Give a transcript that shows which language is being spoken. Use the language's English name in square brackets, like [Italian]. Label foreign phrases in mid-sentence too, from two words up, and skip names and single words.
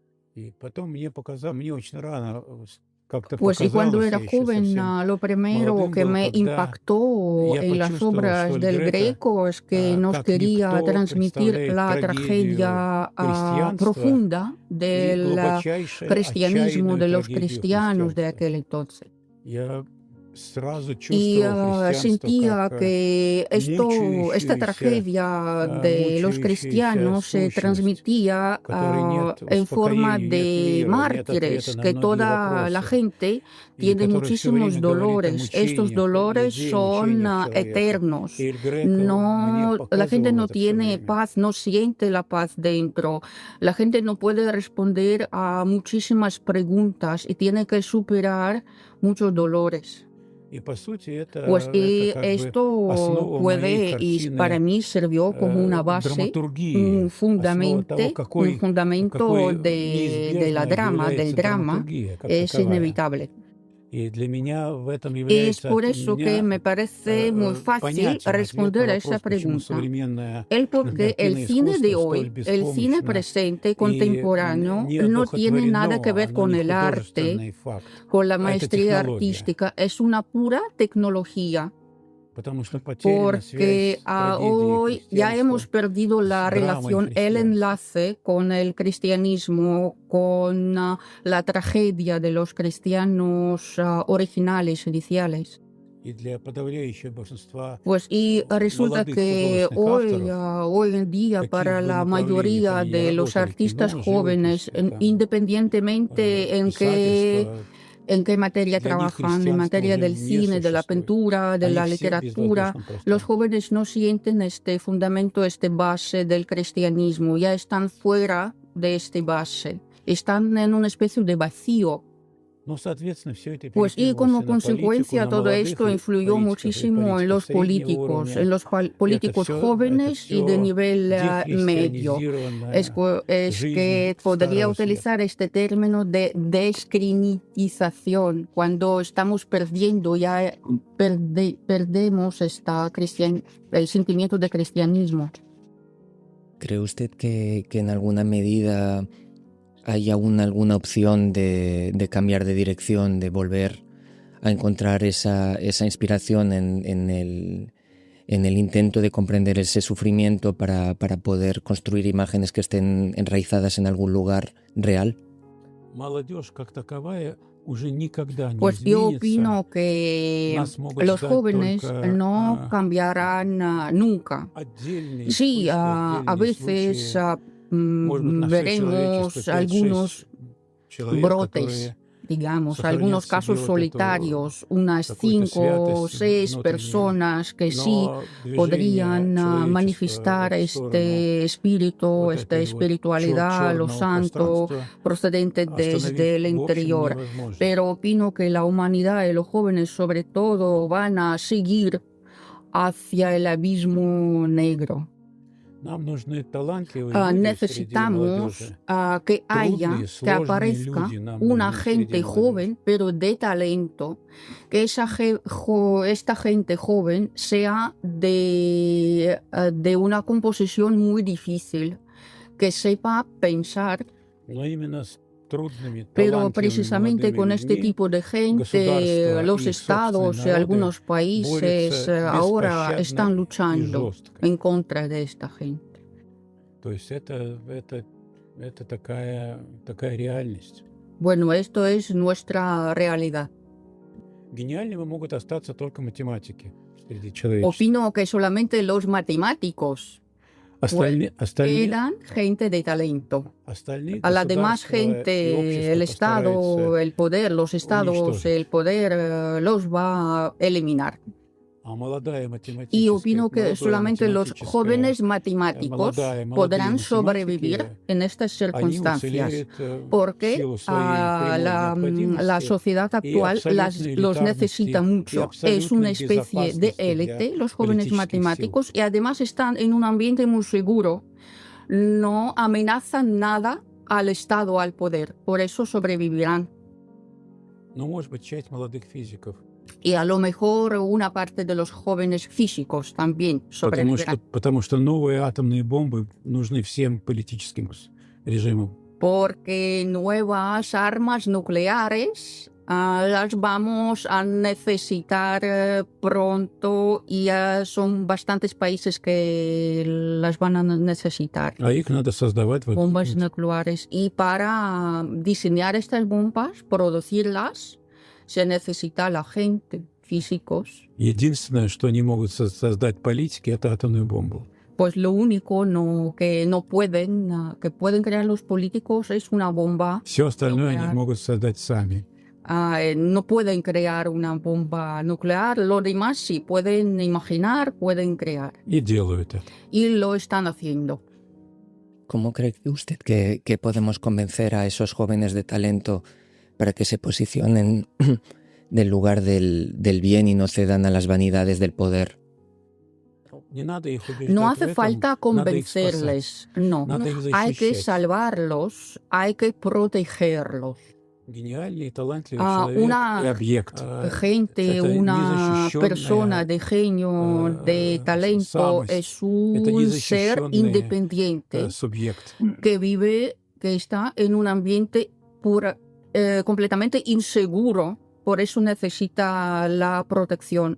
[Spanish] Pues y cuando era joven, lo primero que me impactó en las obras del Greco es que nos quería transmitir la tragedia profunda del cristianismo, de los cristianos de aquel entonces. [Russian] сразу [Spanish] y [Russian] чувствовал христианство [Spanish] sentía [Russian] как [Spanish] que esta [Russian] мучающуюся, [Spanish] tragedia de los [Russian] мучающуюся [Spanish] cristianos se [Russian] сущность, [Spanish] transmitía [Russian] в которой нет [Spanish] en forma [Russian] успокоения, нет [Spanish] de [Russian] мира, нет ответа [Spanish] mártires, [Russian] на [Spanish] que [Russian] многие [Spanish] toda la [Russian] вопросы, [Spanish] gente [Russian] и [Spanish] tiene [Russian] который все [Spanish] muchísimos [Russian] время говорит о [Spanish] dolores. Estos [Russian] мучениях [Spanish] dolores [Russian] людей, [Spanish] son [Russian] мучениях человека. [Spanish] eternos. [Russian] И Эль Греко мне [Spanish] No, la gente [Russian] показывал [Spanish] no [Russian] это все [Spanish] tiene [Russian] время. [Spanish] paz, no siente la paz dentro. La gente no puede responder a muchísimas preguntas y tiene que superar muchos dolores. [Russian] И по сути [Spanish] Pues [Russian] это [Spanish] y [Russian] как бы [Spanish] esto [Russian] основа моей [Spanish] puede y para [Russian] картины [Spanish] mí sirvió como una base, [Russian] драматургии, основа того, [Spanish] un [Russian] какой [Spanish] fundamento de la [Russian] неизбежной [Spanish] drama, del [Russian] является [Spanish] drama, [Russian] драматургия как [Spanish] es [Russian] таковая. [Spanish] inevitable. [Russian] И для меня в этом [Spanish] Es [Russian] является [Spanish] por [Russian] для [Spanish] eso que [Russian] меня [Spanish] me parece muy fácil [Russian] понятен ответ [Spanish] responder [Russian] на [Spanish] a esa [Russian] вопрос, почему [Spanish] pregunta. [Russian] современное [Spanish] El porque el [Russian] кинокартинное [Spanish] cine de [Russian] искусство столь [Spanish] hoy, el cine [Russian] беспомощно [Spanish] presente, [Russian] и [Spanish] contemporáneo, [Russian] не [Spanish] no tiene nada que [Russian] одухотворено, [Spanish] ver [Russian] оно [Spanish] con [Russian] не [Spanish] el arte, [Russian] художественный факт, [Spanish] con la [Russian] а это [Spanish] maestría [Russian] технология. [Spanish] artística, es una pura tecnología. [Russian] Потому что потеряна [Spanish] Porque [Russian] связь трагедии [Spanish] hoy ya hemos [Russian] христианства [Spanish] perdido la [Russian] с драмой [Spanish] relación, el [Russian] христианства. [Spanish] enlace con el cristianismo, con la tragedia de los cristianos originales, iniciales. [Russian] И для подавляющего большинства [Spanish] Pues y resulta [Russian] молодых [Spanish] que [Russian] художественных авторов, [Spanish] hoy en día [Russian] каких [Spanish] para [Russian] бы [Spanish] la [Russian] направлениях [Spanish] mayoría [Russian] они ни [Spanish] de los [Russian] работали, [Spanish] artistas [Russian] кино, [Spanish] jóvenes, [Russian] живопись, там, [Spanish] independientemente [Russian] писательство, [Spanish] en qué materia [Russian] для них [Spanish] trabajan, en [Russian] христианство [Spanish] materia [Russian] уже [Spanish] del [Russian] не [Spanish] cine, de la [Russian] существует. [Spanish] pintura, de [Russian] Они [Spanish] la [Russian] все в [Spanish] literatura, [Russian] безвоздушном [Spanish] los [Russian] пространстве. [Spanish] jóvenes no sienten este fundamento, este base del cristianismo, ya están fuera de este base, están en una especie de vacío. [Russian] Ну, соответственно, все это [Spanish] Pues y [Russian] перекинулось [Spanish] como [Russian] и на политику, [Spanish] consecuencia [Russian] на [Spanish] todo [Russian] молодых [Spanish] esto influyó [Russian] политиков и [Spanish] muchísimo en [Russian] политиков [Spanish] los [Russian] среднего [Spanish] políticos, [Russian] уровня. [Spanish] en los [Russian] Это [Spanish] políticos [Russian] все [Spanish] jóvenes y de nivel medio. Es [Russian] жизнь [Spanish] que podría [Russian] старого света. [Spanish] utilizar este término de descristianización cuando estamos perdiendo, ya perdemos el sentimiento de cristianismo. ¿Cree usted que en alguna medida hay aún alguna opción de cambiar de dirección, de volver a encontrar esa inspiración en el intento de comprender ese sufrimiento para poder construir imágenes que estén enraizadas en algún lugar real? [Russian] Молодежь как таковая уже никогда не [Spanish] Pues yo [Russian] изменится. [Spanish] opino que [Russian] Нас могут [Spanish] los [Russian] ждать [Spanish] jóvenes [Russian] только [Spanish] no cambiarán nunca. [Russian] отдельные [Spanish] Sí, [Russian] вспышки, [Spanish] a [Russian] отдельные [Spanish] veces [Russian] случаи. Может быть, на все [Spanish] veremos [Russian] человечество 5-6 [Spanish] algunos [Russian] человек, [Spanish] brotes, [Russian] которые [Spanish] digamos, sostendrían algunos [Russian] себе [Spanish] casos [Russian] вот эту [Spanish] solitarios, unas [Russian] какую-то [Spanish] 5 o [Russian] святость [Spanish] 6 [Russian] внутреннюю. [Spanish] personas que sí [Russian] Но движение [Spanish] podrían [Russian] человечества [Spanish] manifestar [Russian] в сторону [Spanish] este espíritu, [Russian] вот [Spanish] esta [Russian] этой вот [Spanish] espiritualidad, lo [Russian] черного [Spanish] santo, [Russian] пространства [Spanish] procedente desde [Russian] остановить [Spanish] el [Russian] в общем [Spanish] interior. [Russian] невозможно. [Spanish] Pero opino que la humanidad y los jóvenes sobre todo van a seguir hacia el abismo negro. [Russian] Нам нужны талантливые люди среди [Spanish] Necesitamos [Russian] молодежи. [Spanish] que haya, [Russian] Трудные, [Spanish] que [Russian] сложные [Spanish] aparezca [Russian] люди нам [Spanish] una [Russian] нужны [Spanish] gente [Russian] среди молодежи. [Spanish] joven, pero de talento, que esta gente joven sea de una composición muy difícil, que sepa pensar, [Russian] Но именно с трудными, [Spanish] pero [Russian] талантливыми [Spanish] precisamente [Russian] молодыми [Spanish] con este [Russian] людьми [Spanish] tipo de gente, [Russian] государства [Spanish] los [Russian] и [Spanish] estados y [Russian] собственные народы [Spanish] algunos países [Russian] борются [Spanish] ahora están [Russian] беспощадно и [Spanish] luchando [Russian] жестко. [Spanish] en contra de esta gente. [Russian] То есть это такая реальность. [Spanish] Bueno, esto es nuestra realidad. [Russian] Гениальными могут остаться только математики среди человечества. [Spanish] Opino que solamente los matemáticos [Russian] Остальные [Spanish] eran gente de talento. [Russian] остальные [Spanish] A la demás [Russian] государства и [Spanish] gente, [Russian] общество [Spanish] el Estado, [Russian] постараются, [Spanish] el poder, los estados, [Russian] уничтожить. [Spanish] el poder los va a eliminar. [Russian] а молодая [Spanish] Y [Russian] математическая, [Spanish] opino que [Russian] молодое [Spanish] solamente los [Russian] математическое, [Spanish] jóvenes matemáticos [Russian] молодые [Spanish] podrán [Russian] математики, [Spanish] sobrevivir en estas [Russian] они [Spanish] circunstancias. [Russian] уцелеют в [Spanish] Porque [Russian] силу своей [Spanish] la [Russian] прямой [Spanish] la [Russian] необходимости [Spanish] sociedad actual [Russian] абсолютной [Spanish] los [Russian] элитарности, [Spanish] necesita [Russian] и [Spanish] mucho. Es una [Russian] абсолютной [Spanish] especie de [Russian] безопасности [Spanish] élite, [Russian] для [Spanish] los jóvenes [Russian] политических сил. [Spanish] matemáticos, y además están en un ambiente muy seguro. No amenazan nada al Estado, al poder. Por eso sobrevivirán. [Russian] Но, может быть, часть молодых физиков, [Spanish] Y a lo mejor una parte de los jóvenes físicos también sobrevivirán. [Russian] потому что новые атомные бомбы нужны всем политическим режимам. [Spanish] Porque nuevas armas nucleares las vamos a necesitar pronto y son bastantes países que las van a necesitar. [Russian] А их надо создавать. [Spanish] Bombas nucleares. Y para diseñar estas bombas, producirlas, se necesita la gente. físicos, [Russian] Единственное, что они могут создать политики, это атомную бомбу. [Spanish] pues lo único que pueden crear los políticos es una bomba. [Russian] Все остальное они [Spanish] Nuclear. [Russian] могут создать сами. [Spanish] No pueden crear una bomba nuclear, lo demás sí, pueden imaginar, pueden crear. [Russian] И делают это. [Spanish] Y lo están haciendo. ¿Cómo cree usted que podemos convencer a esos jóvenes de talento para que se posicionen del lugar del bien y no cedan a las vanidades del poder? [Russian] Не надо их убеждать [Spanish] No [Russian] в [Spanish] hace [Russian] этом, [Spanish] falta [Russian] надо их спасать. [Spanish] convencerles, no. [Russian] Надо их [Spanish] Hay que [Russian] защищать. [Spanish] salvarlos, hay que protegerlos. [Russian] Гениальный и талантливый [Spanish] Ah, [Russian] человек [Spanish] una [Russian] и объект. [Spanish] Gente, [Russian] Это [Spanish] una [Russian] незащищенная, [Spanish] persona de genio, de talento, [Russian] самость. [Spanish] es [Russian] Это [Spanish] un ser [Russian] незащищенный [Spanish] independiente [Russian] субъект. [Spanish] que está en un ambiente completamente inseguro, por eso necesita la protección.